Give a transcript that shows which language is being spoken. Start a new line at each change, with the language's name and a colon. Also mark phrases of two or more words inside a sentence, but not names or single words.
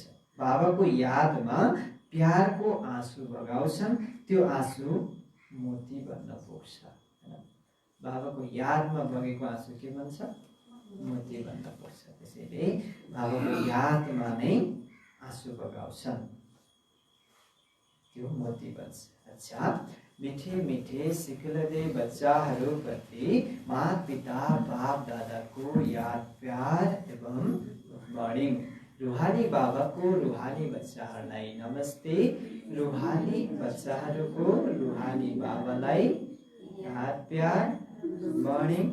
Nepali: बाबाको यादमा प्यारको आँसु बगाउँछन्, त्यो आँसु मोती बन्न पुग्छ। बाबाको यादमा बगेको आँसु के भन्छ? मोती बन्न पुग्छ। त्यसैले बाबाको यादमा नै आँसु बगाउँछन्, त्यो मोती बन्छ। अच्छा,
Hindi: मिठे मिठे सिखलदे
Nepali: बच्चाहरूप्रति माता पिता बाप दादाको याद प्यार एवं मर्निङ। रूहानी बाबाको रूहानी बच्चाहरूलाई नमस्ते। रूहानी बच्चाहरूको रूहानी बाबालाई याद प्यार मर्निङ।